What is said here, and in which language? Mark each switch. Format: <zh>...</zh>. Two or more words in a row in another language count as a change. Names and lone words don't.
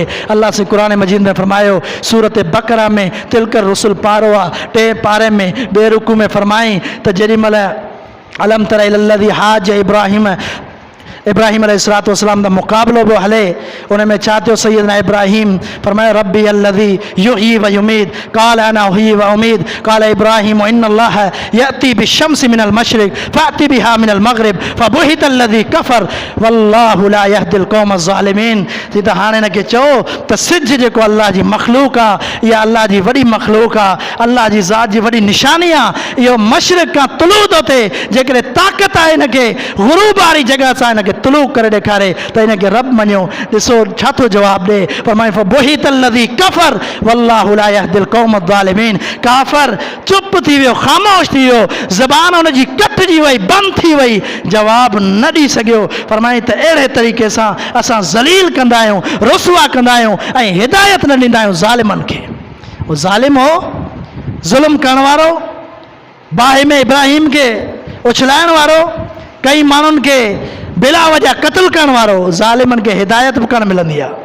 <sd>अल्लाह से क़ुरान मजीद में फरमायो, सूरत बकरा में</sd> <ar>تلك الرسل</ar> <sd>पारो आहे, 2 पारे में 2 रुकू में फरमाई त जेॾी महिल</sd> <ar>ألم تر إلى الذي حاج</ar> <sd>इब्राहिम अलैहिस्सलाम दा मुक़ाबिलो पियो हले, उन में छा थियो?</sd> <ar>سيدنا إبراهيم فرمايو ربي الذي يحيي ويميت قال أنا أحيي وأميت قال إبراهيم إن الله يأتي بالشمس من المشرق فأت بها من المغرب فبهت الذي كفر والله لا يهدي القوم الظالمين.</ar> <sd>त हाणे हिनखे चओ त सिज जेको अल्लाह जी मख़लूक़ आहे, इहा अल्लाह जी वॾी मख़लूक़ आहे, अल्लाह जी ज़ात जी वॾी निशानी आहे। इहो मशरिक़ खां तुलू थो थिए, जेकॾहिं ताक़त आहे हिनखे ग़ुरूब वारी जॻह सां हिनखे तुलू करे ॾेखारे त हिनखे रब मञो। ॾिसो छा थो जवाबु ॾे। फरमाए</sd> <ar>فبهت الذي كفر والله لا يهدي القوم الظالمين.</ar> <sd>काफ़िर चुप थी वियो, ख़ामोश थी वियो, ज़बान हुनजी कटिजी वई, बंदि थी वई, जवाबु न ॾेई सघियो। फरमाए त अहिड़े तरीक़े सां असां ज़लील कंदा आहियूं, रुसवा कंदा आहियूं ऐं हिदायत न ॾींदा आहियूं ज़ालिमनि खे। उहो ज़ालिम हो, ज़ुल्म करण वारो, बाहि में इब्राहिम खे उछलाइण वारो, कई माण्हुनि खे बिला वजह क़त्ल करण वारो, ज़ालिमनि खे हिदायत बि कोन मिलंदी आहे।</sd>